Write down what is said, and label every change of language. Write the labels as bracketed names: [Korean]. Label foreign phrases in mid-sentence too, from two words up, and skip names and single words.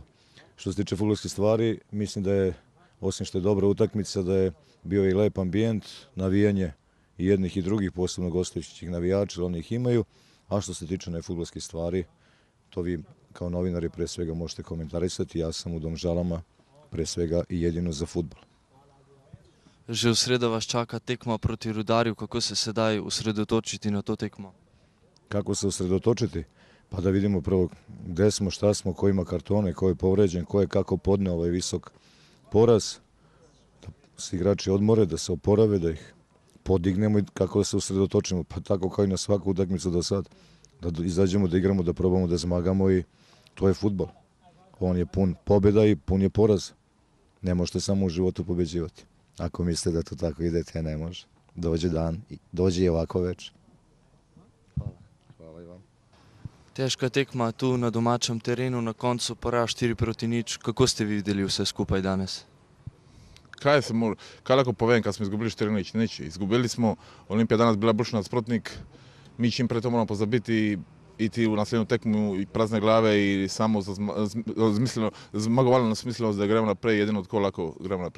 [Serbian] Što se tiče fudbalskih stvari, mislim da je, osim što je dobra utakmica, da je bio i lep ambijent, navijanje i jednih i drugih, posebno gostujućih navijača, oni ih imaju, a što se tiče nefudbalskih stvari, to vi kao novinari pre svega možete komentarisati, ja sam u Domžalama pre svega i jedino za fudbal. [Slovenian] Že v sredo vas čaka tekma proti Rudarju, kako se sedaj usredotočiti na to tekmo? [Serbian] Kako se usredotočiti? Pa da vidimo prvo gde smo, šta smo, ko ima kartone, ko je povređen, ko je kako podne ovaj visok poraz, da se igrači odmore, da se oporave, da ih podignemo i kako da se usredotočimo, pa tako kao i na svaku utakmicu do sad, da izađemo, da igramo, da probamo da zmagamo i to je fudbal. On je pun pobjeda i pun je poraz. Ne možete samo u životu pobeđivati. Ako mislite da to tako idete, ne može. Dođe dan, dođe i ovako večer. Hvala i vam. [Slovenian] Težka tekma tu na domačem terenu, na koncu poraz 4-0. Kako ste vi videli vse skupaj danes? Kaj lahko povem, kad smo izgubili 4-0? Nič. Izgubili smo, Olimpija danas bila boljši nasprotnik, mi čim pre to moramo pozabiti, iti u naslednju tekmu i prazne glave i samo zmagovalno smisleno da gremo naprej, jedino tako lahko gremo naprej.